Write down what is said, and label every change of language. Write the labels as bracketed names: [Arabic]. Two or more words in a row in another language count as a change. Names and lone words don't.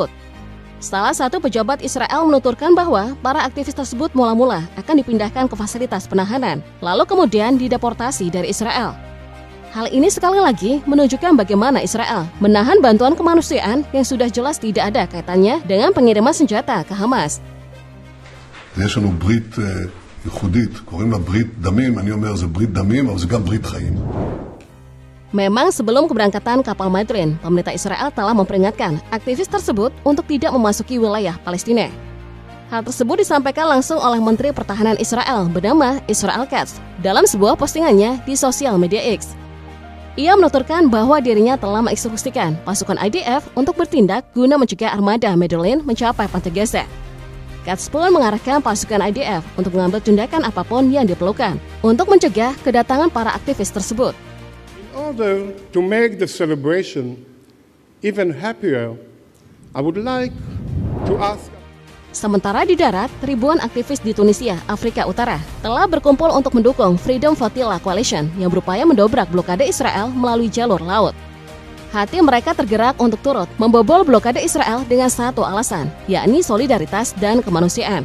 [Indonesian] Salah satu pejabat Israel menuturkan bahwa para aktivis tersebut mula-mula akan dipindahkan ke fasilitas penahanan, lalu kemudian dideportasi dari Israel. Hal ini sekali lagi menunjukkan bagaimana Israel menahan bantuan kemanusiaan yang sudah jelas tidak ada kaitannya dengan pengiriman senjata ke Hamas. [Hebrew] יש לנו ברית ייחודית, קוראים לה ברית דמים, אני אומר זה ברית דמים, אבל זה גם ברית חיים. [Indonesian] Memang sebelum keberangkatan kapal Madeleine, pemerintah Israel telah memperingatkan aktivis tersebut untuk tidak memasuki wilayah Palestina. Hal tersebut disampaikan langsung oleh Menteri Pertahanan Israel bernama Israel Katz dalam sebuah postingannya di sosial media X. Ia menuturkan bahwa dirinya telah menginstruksikan pasukan IDF untuk bertindak guna mencegah armada Madeleine mencapai pantai Gaza. Katz pun mengarahkan pasukan IDF untuk mengambil tindakan apapun yang diperlukan untuk mencegah kedatangan para aktivis tersebut. [English] In order to make the celebration even happier, I would like to ask. [Indonesian] Sementara di darat, ribuan aktivis di Tunisia, Afrika Utara, telah berkumpul untuk mendukung Freedom Flotilla Coalition yang berupaya mendobrak blokade Israel melalui jalur laut. Hati mereka tergerak untuk turut membobol blokade Israel dengan satu alasan, yakni solidaritas dan kemanusiaan.